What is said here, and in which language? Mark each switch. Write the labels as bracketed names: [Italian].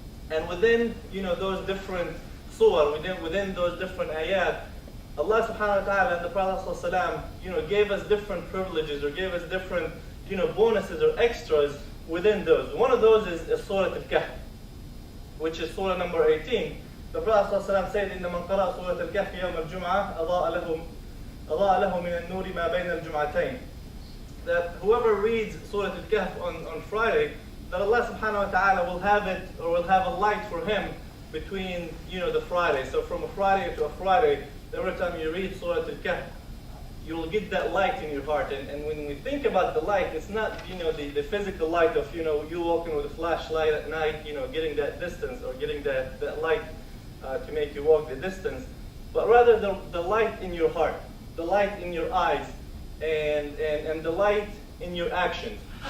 [English] And within, those different surah, within those different ayat, Allah subhanahu wa ta'ala and the Prophet ﷺ, gave us different privileges, or gave us different, bonuses or extras within those. One of those is Surat al-Kahf, which is surah number 18. The Prophet ﷺ said, [Arabic] إِنَّ مَنْ قَرَأَ سُورَةَ الْكَهْفِ يَوْمَ الْجُمْعَةِ أَضَاءَ لَهُ مِنَ النُّورِ مَا بَيْنَ الْجُمْعَتَيْنِ. [English] That whoever reads Surah Al-Kahf on Friday, that Allah subhanahu wa ta'ala will have it, or will have a light for him between, the Friday. So from a Friday to a Friday, every time you read Surah Al-Kahf, you will get that light in your heart. And when we think about the light, it's not, the physical light of, you walking with a flashlight at night, getting that distance, or getting that light to make you walk the distance, but rather the light in your heart, the light in your eyes, and the light in your actions.